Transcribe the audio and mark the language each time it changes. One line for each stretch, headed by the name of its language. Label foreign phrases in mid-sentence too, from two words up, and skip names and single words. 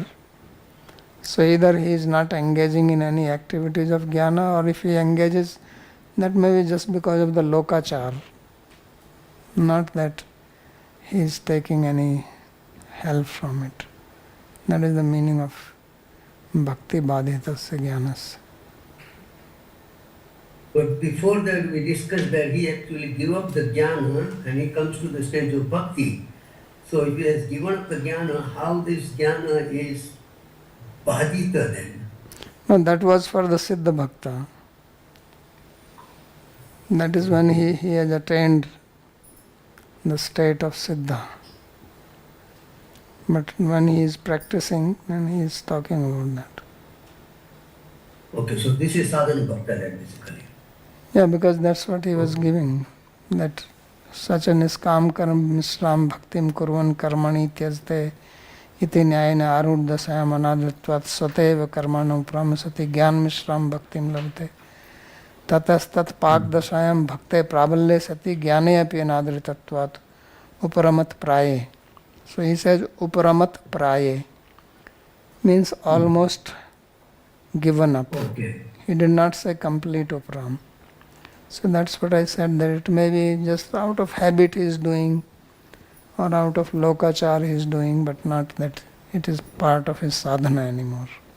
English: So either he is not engaging in any activities of jnana, or if he engages, that may be just because of the lokachar, not that he is taking any help from it. That is the meaning of
Sanskrit: भक्ति बाधितस्य ज्ञानस्.
English: But before that we discussed that he actually gave up the jnana and he comes to the stage of bhakti. So if he has given up the jnana, how this jnana is badhita then? No, that was for the
Sanskrit: सिद्ध भक्त.
English: That is when he has attained the state of Siddha. But when he is practicing, then he is talking about that. Okay, so this is
Sanskrit: साधन भक्त
English: then basically. Yeah, because that's what he was giving. That such a
Sanskrit: निष्काम कर्म मिश्रं भक्तिं कुर्वन् कर्माणि त्यजते इति न्यायेन आरूढ दशायां अनादृतत्वात् सत्येव कर्माणां प्रमासति ज्ञान मिश्रं भक्तिं लभते ततस्तत् पाक दशायां भक्ते प्राबल्ये सति ज्ञाने अपि अनादृतत्वात् उपरमात् प्राये.
English: So he says
Sanskrit: उपरमात् प्राये
English: means almost given up. Okay. He did not say complete uparam. So that's what I said, that it may be just out of habit he is doing, or out of lokachar he is doing, but not that it is part of his sadhana anymore.